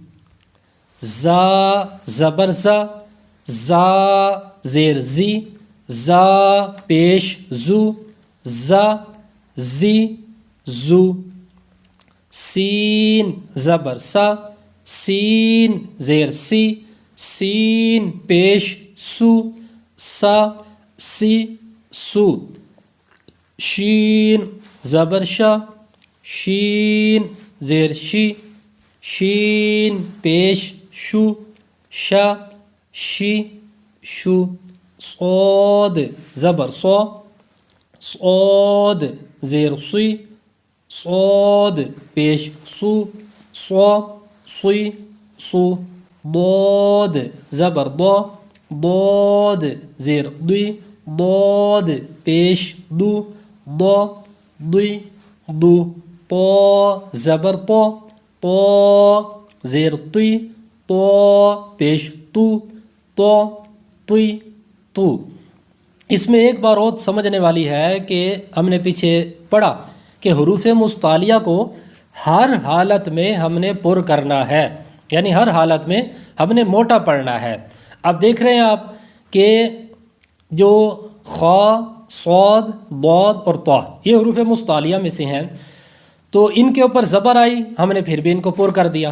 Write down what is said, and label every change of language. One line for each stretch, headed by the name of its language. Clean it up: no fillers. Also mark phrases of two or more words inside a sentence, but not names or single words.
Urdu: زا زبر زا، زا زیر زی، زا پیش زو، زا زی زو. سین زبر سا، سین زیر سی، سین پیش سو، سا سی سو. شین زبر شا، شین زیر شی، شین پیش شو، شا شی شو. صاد زبر صو، صاد زیر سی، صاد پیش سو، صو سی سو. ضاد زبر ضو، ضاد زیر دوی، ضاد پیش دو، ضو دوی دو. طو زبر طو، طو زیر توی، طو پیش تو، طو توی تو. اس میں ایک بار اور سمجھنے والی ہے کہ ہم نے پیچھے پڑھا کہ حروف مستعلیہ کو ہر حالت میں ہم نے پر کرنا ہے، یعنی ہر حالت میں ہم نے موٹا پڑھنا ہے. اب دیکھ رہے ہیں آپ کہ جو خا، صاد، ضاد اور طا یہ حروف مستعلیہ میں سے ہیں، تو ان کے اوپر زبر آئی ہم نے پھر بھی ان کو پر کر دیا.